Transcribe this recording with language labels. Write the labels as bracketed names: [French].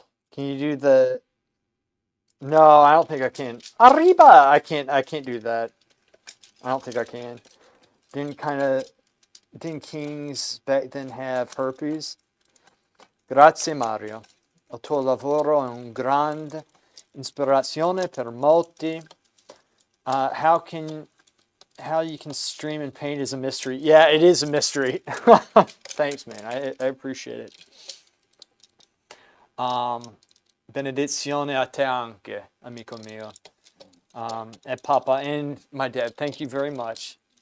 [English] Can you do the... No, I don't think I can. Arriba! I can't do that. I don't think I can. Didn't kings back then have herpes? [Italian] Grazie Mario. Il tuo lavoro è un grande ispirazione per molti. [English] How you can stream and paint is a mystery. Yeah, it is a mystery. Thanks, man. I appreciate it. [Italian] Benedizione a te anche, amico mio. [English] And Papa and my dad, thank you very much.